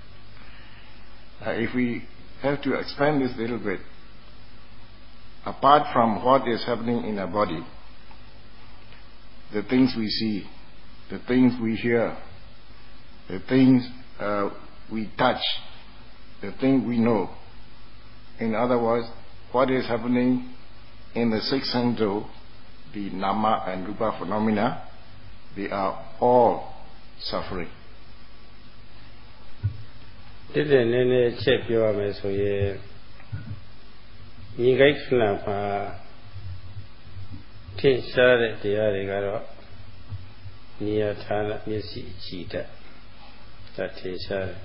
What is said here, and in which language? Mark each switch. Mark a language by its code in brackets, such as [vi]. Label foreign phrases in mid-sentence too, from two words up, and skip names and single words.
[en] If we have to expand this a little bit, apart from what is happening in our body, the things we see, the things we hear, the things we touch, the things we know. In other words, what is happening in the six senses, the Nama and Rupa phenomena, they are all suffering. [my] ဒီတဲ့နည်းနည်းချက်ပြောရမယ်ဆိုရင်ညီကိစ္စနာမှာထင်ရှားတဲ့တရားတွေကတော့နေရာဌာနမျက်စိကြည့်တတ်ဒါထင်ရှား